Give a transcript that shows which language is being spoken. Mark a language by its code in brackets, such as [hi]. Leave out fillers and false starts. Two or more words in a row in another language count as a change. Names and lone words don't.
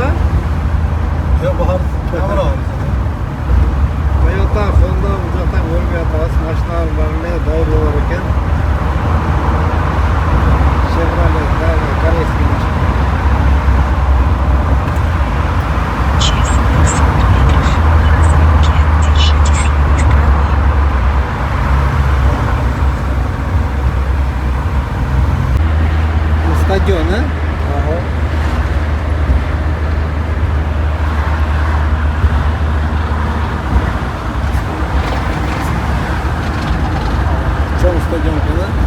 [ky] Ya bahar kamera var. Toyota, Honda бул жактан көрбөй атабыз. Машиналар бар эле, дайыр болор экен. Chevrolet, дагы корейский машина. [ru] Через 500 метров на развилке держитесь левой стороны. [ky] Стадион, Чоң стадион, да?